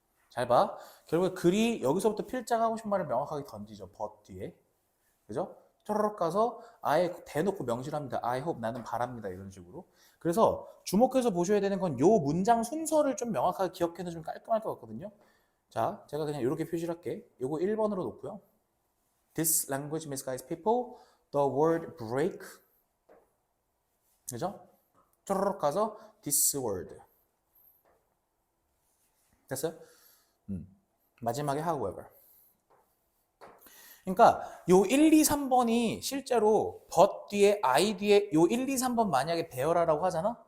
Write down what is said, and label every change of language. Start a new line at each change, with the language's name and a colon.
Korean: 잘 봐. 결국에 글이 여기서부터 필자가 하고 싶은 말을 명확하게 던지죠. but 뒤에. 그죠? 쪼르륵 가서 아예 대놓고 명시를 합니다.
English: I hope,
Korean: 나는 바랍니다. 이런 식으로. 그래서 주목해서 보셔야 되는 건 요 문장 순서를 좀 명확하게 기억해서 좀 깔끔할 것 같거든요. 자, 제가 그냥 이렇게 표시를 할게. 요거 1번으로 놓고요.
English: This language misguides people. The word break. 그죠?
Korean: 쪼르륵 가서
English: this word.
Korean: 됐어요? 마지막에 however. 그러니까 요 1, 2, 3번이 실제로 but 뒤에 I 뒤에 요 1, 2, 3번 만약에 배열하라고 하잖아?